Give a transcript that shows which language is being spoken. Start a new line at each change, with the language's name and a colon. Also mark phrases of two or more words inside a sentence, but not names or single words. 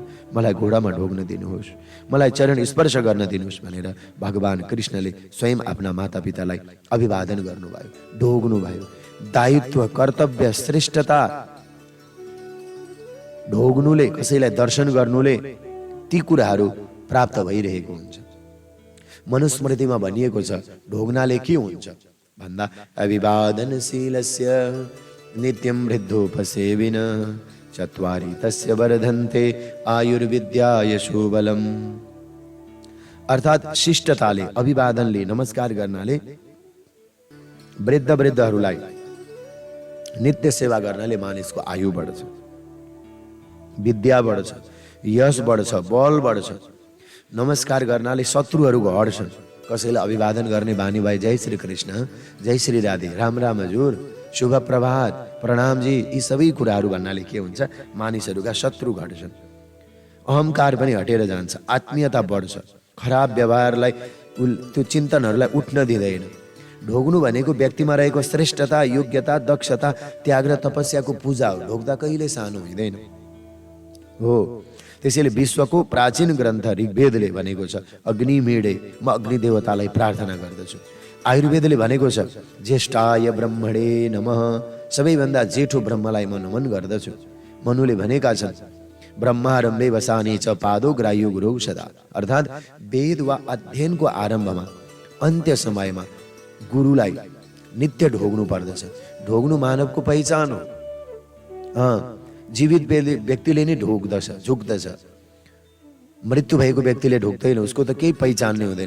Nepali: मलाई घोडामा ढोग्न दिनुहोस्, मलाई चरण स्पर्श गर्न दिनुहोस् भनेर भगवान कृष्णले स्वयं आफ्ना मातापितालाई अभिवादन गर्नुभयो, ढोग्नुभयो। दायित्व, कर्तव्य, श्रेष्ठता ढोग्नुले, कसैलाई दर्शन गर्नुले ती कुराहरू प्राप्त भइरहेको हुन्छ। मनुस्मृतिमा भनिएको छ ढोग्नाले के हुन्छ भन्दा
Sanskrit: अभिवादनशीलस्य नित्यं वृद्धोपसेविन चत्वारि तस्य वर्धन्ते आयुर्विद्या यशोबलम।
Nepali: अर्थात् शिष्टताले, अभिवादनले, नमस्कार गर्नाले वृद्धहरूलाई नित्य सेवा गर्नाले मानिसको आयु बढ्छ, विद्या बढ्छ, यश बढ्छ, बल बढ्छ। नमस्कार गर्नाले शत्रुहरूको हट्छन्। कसैलाई अभिवादन गर्ने बानी भए जय श्री कृष्ण, जय श्री राधे, राम राम हजुर, शुभ प्रभात, प्रणाम जी, यी सबै कुराहरू भन्नाले के हुन्छ, मानिसहरूका शत्रु घट्छन्, अहङ्कार पनि हटेर जान्छ, आत्मीयता बढ्छ, खराब व्यवहारलाई, त्यो चिन्तनहरूलाई उठ्न दिँदैन। ढोग्नु भनेको व्यक्तिमा रहेको श्रेष्ठता, योग्यता, दक्षता, त्याग र तपस्याको पूजा हो। ढोग्दा कहिले सानो हुँदैन हो। त्यसैले विश्वको प्राचीन ग्रन्थ ऋग्वेदले भनेको छ अग्निमीडे, म अग्नि देवतालाई प्रार्थना गर्दछु। आयुर्वेदले भनेको छ
Sanskrit: ज्येष्ठाय ब्रह्मणे नमः,
Nepali: सबैभन्दा जेठो ब्रह्मलाई म नमन गर्दछु। मनुले भनेका छन्
Sanskrit: ब्रह्मारम्भे वसाने च पादो ग्राह्यो गुरौ सदा,
Nepali: अर्थात् वेद वा अध्ययनको आरम्भमा अन्त्य समयमा गुरुलाई नित्य ढोग्नु पर्दछ। ढोग्नु मानवको पहिचान हो। जीवित व्यक्तिले नै ढोग्दछ, झुक्दछ। मृत्यु भएको व्यक्तिले ढोग्दैन, उसको त केही पहिचान नै हुँदैन।